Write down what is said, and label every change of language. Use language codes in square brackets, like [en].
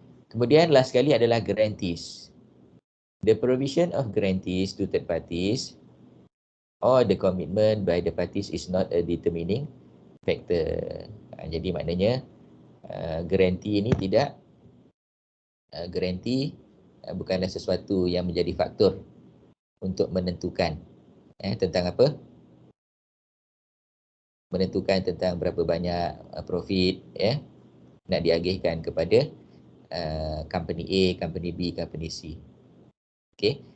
[ms] Kemudian last sekali adalah guarantees. [en] The provision of guarantees to third parties or the commitment by the parties is not a determining factor. [ms] Jadi maknanya guarantee ini tidak, guarantee bukanlah sesuatu yang menjadi faktor untuk menentukan tentang apa? Menentukan tentang berapa banyak profit nak diagihkan kepada company A, company B, company C. Okey.